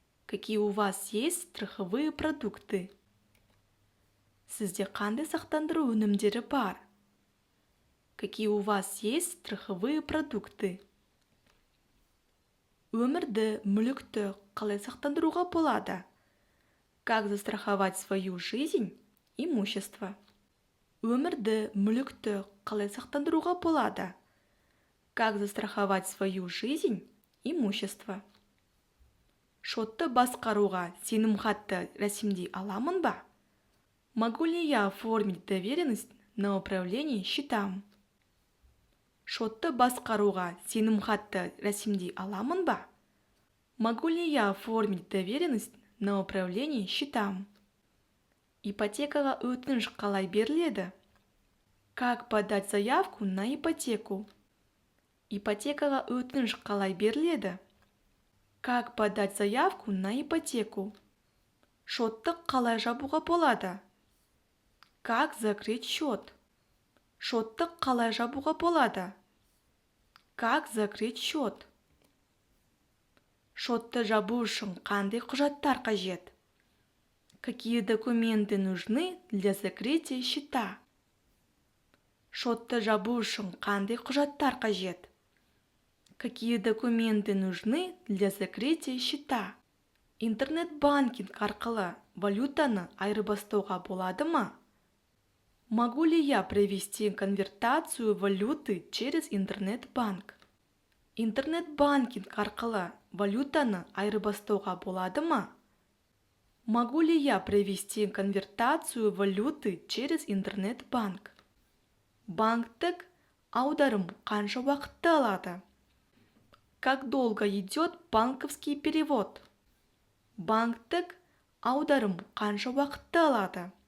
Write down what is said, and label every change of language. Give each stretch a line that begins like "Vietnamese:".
Russian: Какие у вас есть страховые продукты?
Kazakh: Сізде қандай сақтандыру өнімдері бар?
Russian: Какие у вас есть страховые продукты?
Kazakh: Өмірді, мүлікті қалай сақтандыруға болады?
Russian: Как застраховать свою жизнь, имущество?
Kazakh: Өмірді, мүлікті қалай сақтандыруға болады?
Russian: Как застраховать свою жизнь, имущество?
Kazakh: Шотты басқаруға сенімхатты рәсімдей аламын ба?
Russian: Могу ли я оформить доверенность на управление счетам?
Kazakh: Шотты басқаруға сенімхатты рәсімдей аламын ба?
Russian: Могу ли я оформить доверенность на управление счетам?
Kazakh: Ипотекаға өтініш қалай беріледі?
Russian: Как подать заявку на ипотеку?
Kazakh: Ипотекаға өтініш қалай беріледі?
Russian: Как подать заявку на ипотеку?
Kazakh: Шотты қалай жабуға болады?
Russian: Как закрыть счет?
Kazakh: Шотты қалай жабуға болады?
Russian: Как закрыть счет?
Kazakh: Шотты жабу үшін қандай құжаттар қажет?
Russian: Какие документы нужны для закрытия счета?
Kazakh: Шотты жабу үшін қандай құжаттар қажет?
Russian: Какие документы нужны для закрытия счета?
Kazakh: Интернет-банкинг арқылы валютаны айырбастауға болады ма?
Russian: Могу ли я провести конвертацию валюты через интернет-банк?
Kazakh: Интернет-банкинг арқылы валютаны айырбастауға болады ма?
Russian: Могу ли я провести конвертацию валюты через интернет-банк?
Kazakh: Банктік аударым қанша уақытты алады?
Russian: Как долго идет банковский перевод?
Kazakh: Банктік аударым қанша уақытты алады?